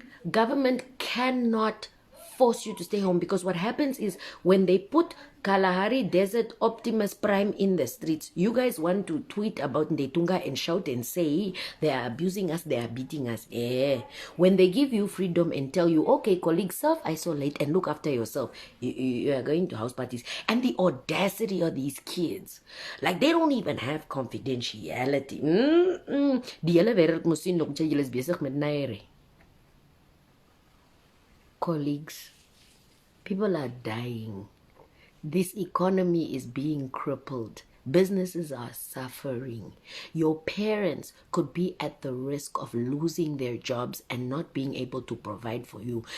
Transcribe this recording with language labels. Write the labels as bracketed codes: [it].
[en] Government cannot force you to stay home because what happens is when they put Kalahari Desert Optimus Prime in the streets, you guys want to tweet about Ndetunga and shout and say they are abusing us, they are beating us. When they give you freedom and tell you, okay, colleagues, self-isolate and look after yourself, you are going to house parties. And the audacity of these kids, like they don't even have confidentiality. [af] Die hele wêreld moes sien hoe jy is besig met naere. [en] Colleagues, people are dying. This economy is being crippled. Businesses are suffering. Your parents could be at the risk of losing their jobs and not being able to provide for you.